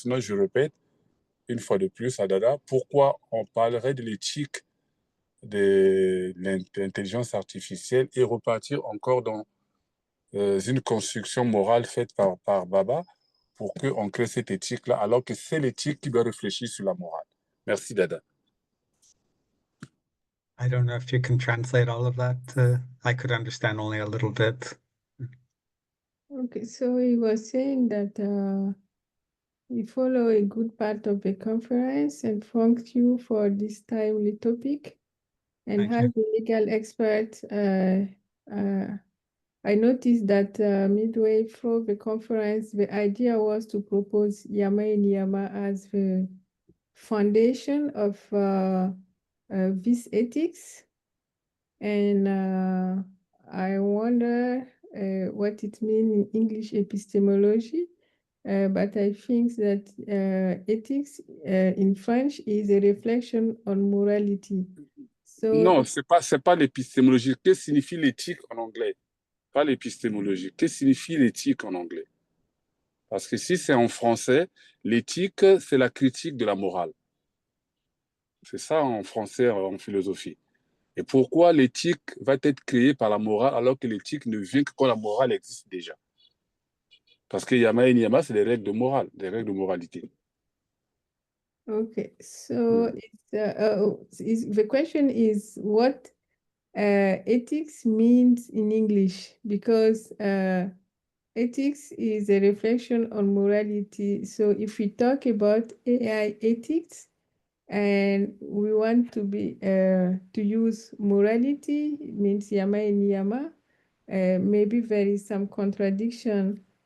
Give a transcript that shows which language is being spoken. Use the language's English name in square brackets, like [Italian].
[French] Sinon, je répète, une fois de plus à Dada, pourquoi on parlerait de l'éthique de l'intelligence artificielle et repartir encore dans une construction morale faite par Baba pour qu'on crée cette éthique-là, alors que c'est l'éthique qui doit réfléchir sur la morale. Merci, Dada. [English] I don't know if you can translate all of that. I could understand only a little bit. Okay, so he was saying that he follow a good part of the conference and thank you for this timely topic. And Thank as you. a legal expert, I noticed that midway through the conference, the idea was to propose Yama and Niyama as the foundation of this ethics. And I wonder what it means in English epistemology. but I think that ethics in French is a reflection on morality. So [French] Non, c'est pas l'épistémologie. Qu'est-ce que signifie l'éthique en anglais? Pas l'épistémologie. Qu'est-ce que signifie l'éthique en anglais? Parce que si c'est en français, l'éthique, c'est la critique de la morale. C'est ça en français, en philosophie. Et pourquoi l'éthique va être créée par la morale alors que l'éthique ne vient que quand la morale existe déjà? Parce que Yama et Niyama, c'est des règles de morale, des règles de moralité. [English] okay, so the question is what ethics means in English, because ethics is a reflection on morality. So if we talk about AI ethics and we want to use morality, it means Yama and Niyama, maybe there is some contradiction.